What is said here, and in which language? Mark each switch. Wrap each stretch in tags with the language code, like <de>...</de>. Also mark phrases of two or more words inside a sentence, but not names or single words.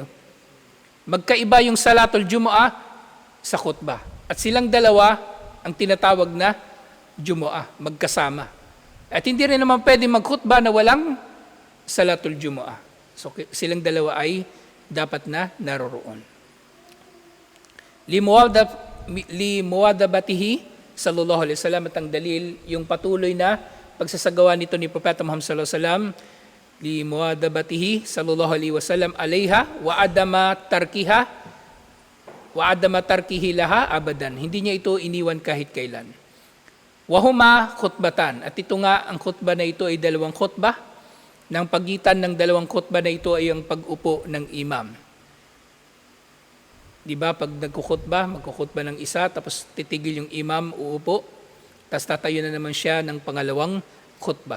<tl>Magkaiba yung</tl> <ar>صلاة الجمعة</ar> <tl>sa khutbah. At silang dalawa ang tinatawag na Jumu'ah, magkasama. At hindi rin naman pwede magkhutbah na walang</tl> <ar>صلاة الجمعة.</ar> <tl>So silang dalawa ay dapat na naroroon.</tl> <ar>لمواظبته صلى الله عليه وسلم,</ar> <tl>at ang dalil yung patuloy na pagsasagawa nito ni Propeta Muhammad</tl> <ar>صلى الله عليه وسلم لمواظبته صلى الله عليه وسلم عليها وعدم تركه لها أبدا.</ar> <tl>Hindi niya ito iniwan kahit kailan.</tl> <ar>وهما خطبتان,</ar> <tl>at ito nga ang khutbah na ito ay 2 khutbah. Nang pagitan ng 2 khutbah na ito ay ang pag-upo ng imam. Di ba, pag magkukhutbah ng isa, tapos titigil yung imam, uupo, tapos tatayo na naman siya ng pangalawang khutbah.</tl>